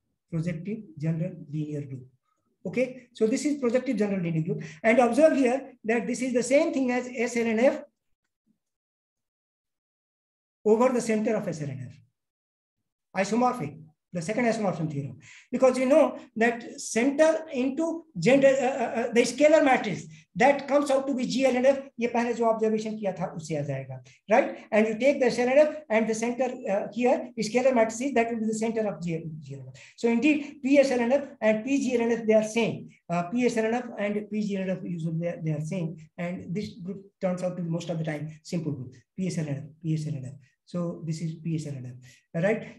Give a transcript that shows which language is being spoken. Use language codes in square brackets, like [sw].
[en] Projective general linear group. Okay, so this is projective general linear group, and observe here that this is the same thing as SLNF over the center of SLNF. Isomorphic. The second isomorphism theorem, because you know that center into the scalar matrix that comes out to be GLNF. [hi] ये पहले जो observation किया था उससे आ जाएगा, right? [en] And you take the SLNF and the center here scalar matrices, that will be the center of GLNF. So indeed, PSLNF and PGLNF, they are same. PSLNF and PGLNF usually they are same, and this group turns out to be most of the time simple group. PSLNF. So this is PSLNF, right?